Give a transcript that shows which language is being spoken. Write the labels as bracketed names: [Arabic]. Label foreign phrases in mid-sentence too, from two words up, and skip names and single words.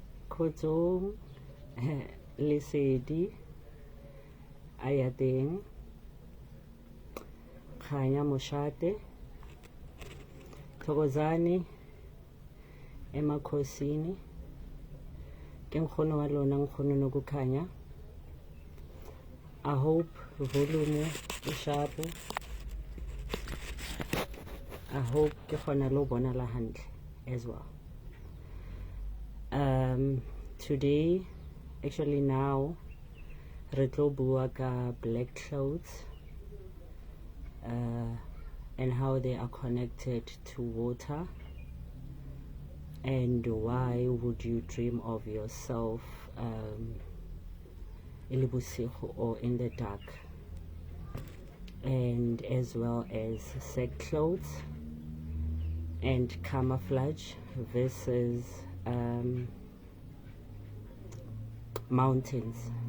[Southern Sotho] Kgotsong, Lesedi a ya teng, Kganya Moshate, Thokozane Emakhosini, ke nkgono wa lona nkgono Nokukhanya. [English] I hope volume e sharp. I hope [Southern Sotho] ke khona lo bona la hantle [English] as well. Today, actually now, [Southern Sotho] re tlo bua ka [English] black clouds and how they are connected to water, and why would you dream of yourself or in the dark, and as well as sack clothes and camouflage versus mountains.